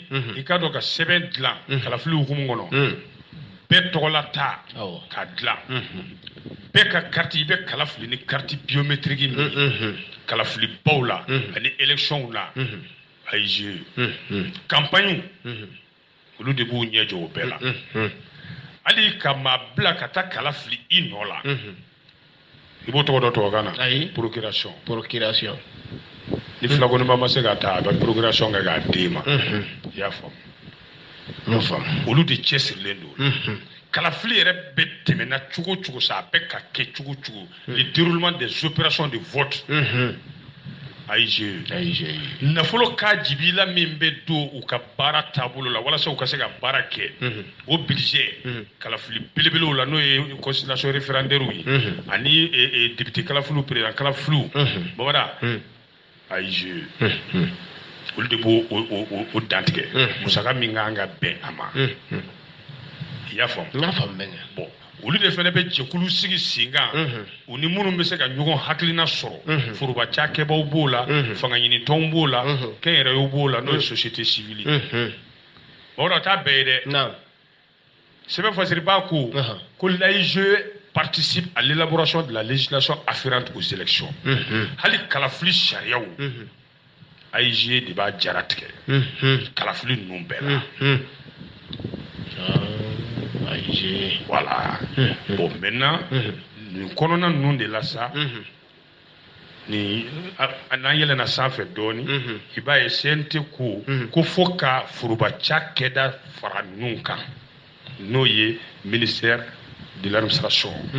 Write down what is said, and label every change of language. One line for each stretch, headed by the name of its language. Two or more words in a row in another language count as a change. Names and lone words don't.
Bambara: i ka dɔn ka sɛbɛn dilan kalafili hukumu kɔnɔ bɛɛ tɔgɔla ta k'a dilan bɛɛ ka carte i bɛ kalafili ni
French: carte biométrique
Bambara: min ye kalafilibaw la ani électionw la AIGE campagne olu de b'u ɲɛ jɔ o bɛɛ la hali ka maa bila ka taa kalafili i nɔ la i b'o tɔgɔ dɔn tubabukan na procuration ni filakoniba ma se ka taa a bɛ procuration kɛ k'a d'e ma i y'a faamu olu de cɛsirilen don kalafili yɛrɛ bɛ tɛmɛna cogo cogo sa a bɛ ka kɛ cogo cogo
French: le déroulement des opérations de vote
Bambara: AIGE nafolo ka jibila min be do u ka baara taabolo la walasa u ka se ka baara kɛ o budget kalafili belebelew la n'o ye
French: consultation référendaire
Bambara: yi ani député kalafiliw président kalafiliw babada AIGE olu de b'o o dantigɛ musaka min kan ka bɛn a ma i y'a faamu bon olu de fana bɛ jɛkulu sigi sen kan u ni minnu bɛ se ka ɲɔgɔn hakilina sɔrɔ foroba cakɛbaw b'o la fanga ɲinitɔnw b'o la kɛnyɛrɛyew b'o la n'o ye
French: société civile
Bambara: o t'a bɛɛ ye dɛ sɛbɛn fasiriba ko
French: l'AIGE participe à l'élaboration de la législation afférente aux élections
Bambara: hali kalafili sariyaw AIGE de b'a jaratigɛ kalafili ninnu bɛɛ la
French: voilà bon maintenant
Bambara: nin kɔnɔna ninnu de la sa ni n'an yɛlɛnna sanfɛ dɔɔni i b'a ye CNT ko fo ka foroba cakɛda fara ninnu kan n'o ye
French: ministère de l'administration